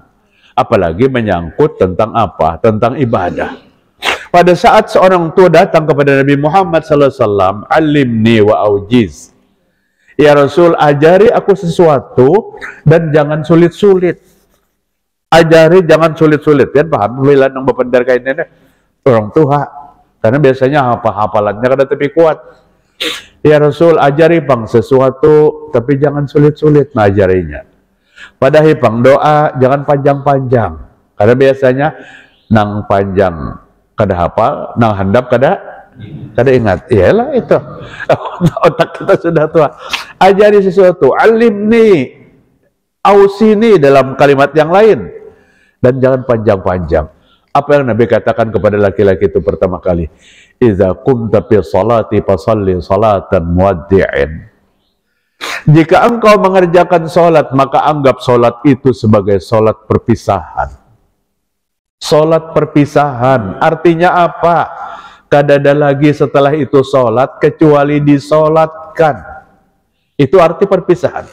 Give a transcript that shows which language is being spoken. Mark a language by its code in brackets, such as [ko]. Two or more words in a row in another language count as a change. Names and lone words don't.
[id] Apalagi menyangkut tentang apa? Tentang ibadah. Pada saat seorang tua datang kepada Nabi Muhammad SAW, [ar] علمني وأوجز. [id] Ya Rasul, ajari aku sesuatu dan jangan sulit-sulit. Ajari jangan sulit-sulit. Kan paham? [bjn] Bila nang bapandar kain ini orang tua. Karena biasanya hafalannya kada tapi kuat. [id] Ya Rasul, ajari bang sesuatu tapi jangan sulit-sulit ngajarinya. Padahal bang doa jangan panjang-panjang. [bjn] Karena biasanya nang panjang kada hafal, nang handap kada ingat. [id] Iyalah itu. Otak kita sudah tua. Ajari sesuatu. [ar] علمني، أوصني [id] dalam kalimat yang lain. Dan jangan panjang-panjang. Apa yang Nabi katakan kepada laki-laki itu pertama kali? [ar] إذا قمت في صلاتك فصل صلاة مودع. [id] Jika engkau mengerjakan sholat, maka anggap sholat itu sebagai sholat perpisahan. Sholat perpisahan. Artinya apa? Kada ada lagi setelah itu sholat, kecuali disolatkan. Itu arti perpisahan.